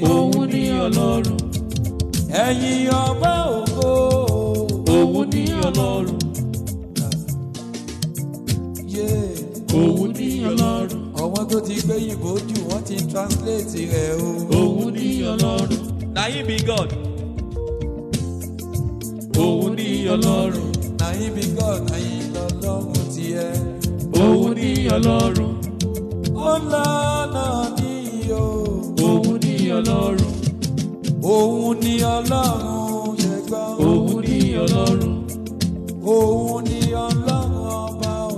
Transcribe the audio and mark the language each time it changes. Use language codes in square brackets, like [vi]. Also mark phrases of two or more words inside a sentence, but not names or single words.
[yo] Òun ní Ọlọ́run. Ẹ̀yin ọba ògo. Òun ní Ọlọ́run. Òun ní Ọlọ́run. Àwọn tó ti gbé yìnbó jù wọ́n ti translate rẹ̀ o. Òun ní Ọlọ́run. [pcm] Na him be God. [yo] Òun ní Ọlọ́run. [pcm] Na him be God, na him [yo] lọ́lọ́run tiẹ̀. Òun ní Ọlọ́run. Ó lọ́nà ní o. Òun ní Ọlọ́run. Òun ní Ọlọ́run ṣe gbọ́. Òun ní Ọlọ́run. Òun ní Ọlọ́run ọba o.